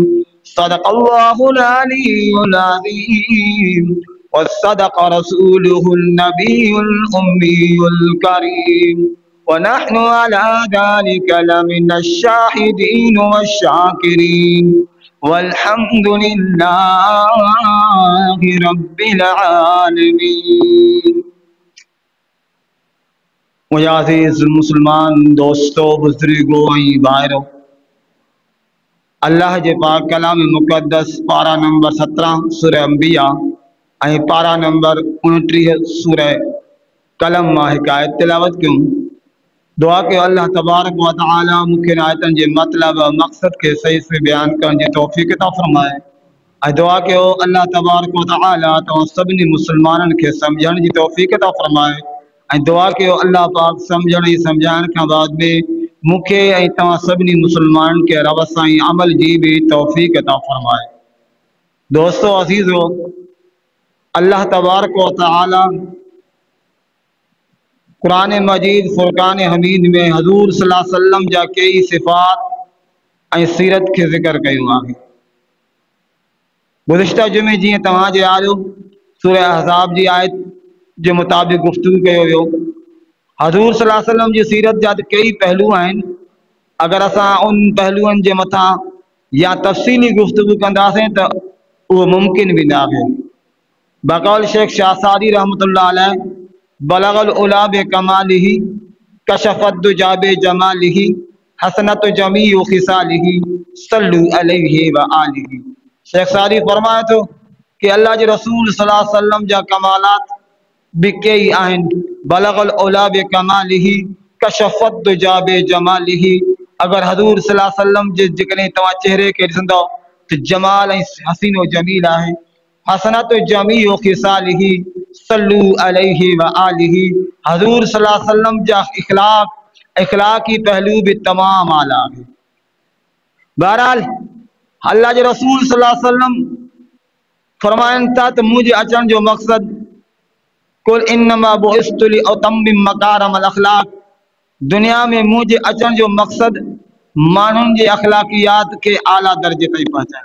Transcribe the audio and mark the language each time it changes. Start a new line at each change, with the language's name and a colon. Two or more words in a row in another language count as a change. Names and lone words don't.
Arabic: صدق الله العلي العظيم وصدق رسوله النبي الأمي الكريم ونحن على ذلك لمن الشاهدين والشاكرين والحمد لله رب العالمين.
Urdu: मुझे अज़ीज़ मुसलमान दोस्तों, बुजुर्गों भाइयों,
Sindhi: अल्लाह जे पाक कलाम मुक़द्दस पारा नंबर 17 सूरह अंबिया ऐं पारा नंबर 29 सूरह कलम मां हिकायत तिलावत कयूं। दुआ कयो अल्लाह
Arabic: تبارك وتعالى
Sindhi: मूंखे आयतन जे मतलब मक़सद के सही से बयान करण जी तौफ़ीक़ अता फ़रमाए। ऐं दुआ कयो अल्लाह
Arabic: تبارك وتعالى
Sindhi: तव्हां सभिनी मुसलमाननि खे सम्झण जी तौफ़ीक़ अता फ़रमाए। ऐं दुआ कयो अल्लाह पाक सम्झण ऐं सम्झाइण खां बाद में मूंखे ऐं तव्हां सभिनी मुसलमाननि खे रब सां अमल जी भी तौफ़ीक़ अता फ़रमाए। दोस्तों अज़ीज़ो, अल्लाह
Arabic: تبارك وتعالى
Sindhi: कुरान मजीद फुरकान हमीद में हजूर
Arabic: صلى الله عليه وسلم
Sindhi: जा कई सिफ़ात ऐं सीरत के ज़िक्र कयूं आहे। गुज़िश्ता जुमे जीअं तव्हां जे आयो सूरह अहज़ाब जी आयत जे मुताबिक़ गुफ्तगू कयो वियो। हजूर
Arabic: صلى الله عليه وسلم
Sindhi: जी सीरत जा कई पहलू आहिनि। अगर असां उन पहलुअनि जे मथां या तफ़सीली गुफ्तगू कंदासीं त उहो मुमकिन भी न आहे। बक़ौल शेख शाहसादी
Arabic: رحمة الله عليه, بلغ العلى بكماله كشف الدجى بجماله حسنت جميع خصاله صلوا عليه وآله.
Sindhi: शेख सादी फरमाए थो कि अल्लाह जे रसूल
Arabic: صلى الله عليه وسلم
Sindhi: जा कमालात भी कई आहिनि।
Arabic: بلغ العلى بكماله كشف الدجى بجماله.
Sindhi: अगर हजूर
Arabic: صلى الله عليه وسلم
Sindhi: जे जेकॾहिं तव्हां चेहरे के ॾिसंदव त जमाल ऐं हसीनो जमील आहे।
Arabic: حسنت جميع خصاله صلوا عليه وآله.
Sindhi: हजूर
Arabic: صلى الله عليه وسلم
Sindhi: जा इखलाकी पहलू भी तमाम आला है। बहरहाल अल्लाह जे रसूल
Arabic: صلى الله عليه وسلم
Sindhi: फरमाइनि था त मुंहिंजे अचण जो मक़सद
Arabic: قال إنما بعثت لأتمم مكارم الأخلاق.
Sindhi: दुनिया में मुंहिंजे अचण जो मक़सद माण्हुनि जे अख़लाक़ियात के आला दर्जे ताईं पहुचाइणु।